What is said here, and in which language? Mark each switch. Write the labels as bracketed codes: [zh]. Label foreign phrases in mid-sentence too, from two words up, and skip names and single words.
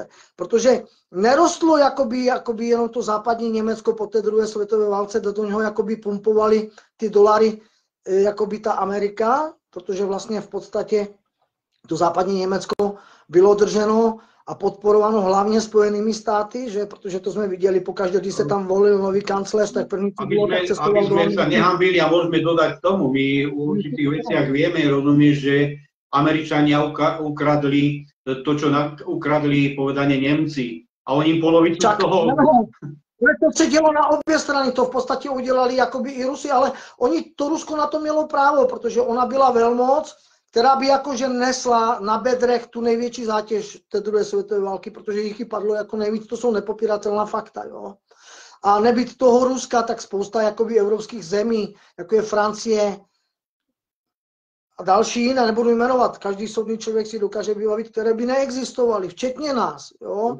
[cs] Protože nerostlo jakoby jenom to západní Německo po té druhé světové válce, do něho jakoby pumpovali ty dolary jakoby ta Amerika, protože vlastně v podstatě to západní Německo bylo drženo a podporováno hlavně Spojenými státy, že? Protože to jsme viděli pokaždé, když se tam volil nový kancléř, tak první co bylo, tak cestoval do Ameriky. [sk] Aby sme sa nehambili a môžeme dodať k tomu, my v určitých veciach vieme, rozumieš, že Američania ukradli to, čo ukradli povedane Nemci. A oni im polovicu z toho... [cs] To se dělo na obě strany, to v podstatě udělali jakoby i Rusi, ale to Rusko na to mělo právo, protože ona byla velmoc, která by jakože nesla na bedrech tu největší zátěž té druhé světové války, protože jich padlo jako nejvíc, to jsou nepopiratelná fakta, jo. A nebýt toho Ruska, tak spousta jakoby evropských zemí, jako je Francie a další jiné, nebudu jmenovat, každý soudný člověk si dokáže vybavit, které by neexistovaly, včetně nás, jo.